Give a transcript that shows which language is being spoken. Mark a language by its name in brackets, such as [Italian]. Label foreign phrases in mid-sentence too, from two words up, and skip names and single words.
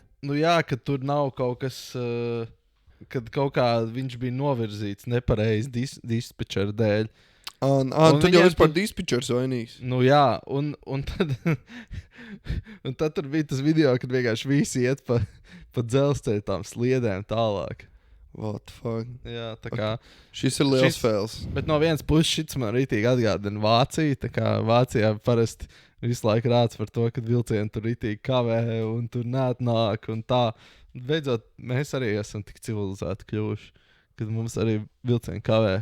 [Latvian] Nu jā, ka tur nav kaut kas, kad kaut kā viņš bija novirzīts nepareizi dispečera dēļ. Tad jau vispār dispečers vainīgs. Nu jā, un tad, un tad tur bija tas video, kad vienkārši visi iet pa dzelzceļa tām sliedēm tālāk. [English] What the fuck? [Latvian] Jā, tā kā... Šis ir liels fails. Bet no vienas puses šits man rītīgi atgādina Vāciju. Tā kā Vācijā parasti visu laiku rāds par to, ka vilcieni tur rītīgi kavē un tur neatnāk un tā. Beidzot, mēs arī esam tik civilizēti kļuvuši, kad mums arī vilcieni kavē.